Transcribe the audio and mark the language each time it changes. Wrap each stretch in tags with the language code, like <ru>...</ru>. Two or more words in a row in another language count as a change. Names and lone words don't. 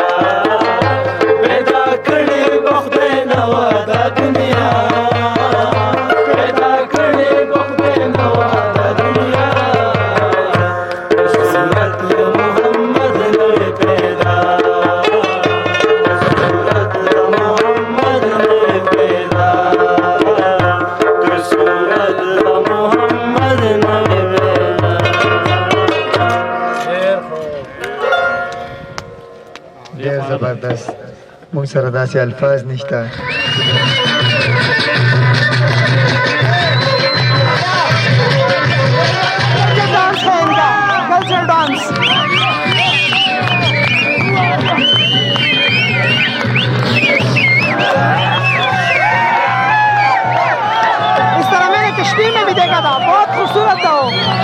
<ps>پیدا کړې به خدای نو دا دنیا پیدا کړې به خدای نو دا دنیا صورت د محمد نوې پیدا صورت د محمد نوې پیدا که صورت د محمد نوې پیدا. ډېر زبردست. موږ سره داسې الفاظ نشته.</ps> <hi>कल्चर डांस इस तरह मैंने कश्मीर में भी देखा था, बहुत खूबसूरत था वो.</hi>